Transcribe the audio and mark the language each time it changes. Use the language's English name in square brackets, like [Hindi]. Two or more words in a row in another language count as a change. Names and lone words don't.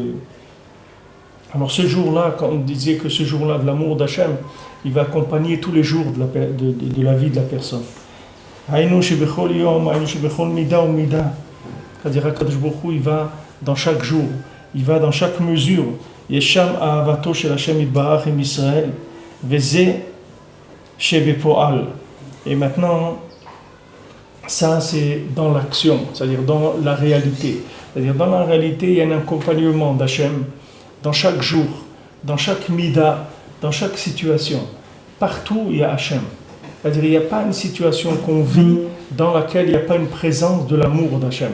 [French] Alors ce jour-là, quand on disait que ce jour-là de l'amour d'Hachem, il va accompagner tous les jours de la vie de la personne. C'est-à-dire qu'Akadosh Baruch Hu, il va dans chaque jour, il va dans chaque mesure. [Hebrew] ישנה אהבתו של השם יתברך עם ישראל, וזה שבפועל. [French] Et maintenant, ça c'est dans l'action, c'est-à-dire dans la réalité. C'est-à-dire dans la réalité, il y a un accompagnement d'Hachem dans chaque jour, dans chaque mida, dans chaque situation. Partout, il y a Hachem. C'est-à-dire il n'y a pas une situation qu'on vit dans laquelle il n'y a pas une présence de l'amour d'Hachem.